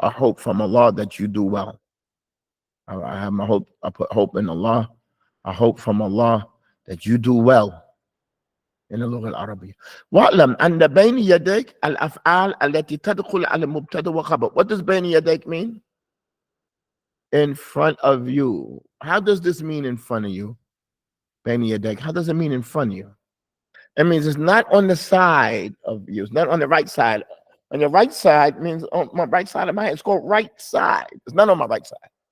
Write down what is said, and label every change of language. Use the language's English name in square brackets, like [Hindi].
[English] I hope from Allah that you do well. I have my hope. I put hope in Allah. I hope from Allah that you do well. [Arabic] In اللغة العربية. واعلم أن بين يديك الأفعال التي تدخل على المبتدأ وخبر. [English] What does [Arabic] بين يديك [English] mean? In front of you. How does this mean in front of you? [Arabic] بين يديك. [English] How does it mean in front of you? It means it's not on the side of you. It's not on the right side. On your right side means on my right side of my hand. It's called right side. It's not on my right side.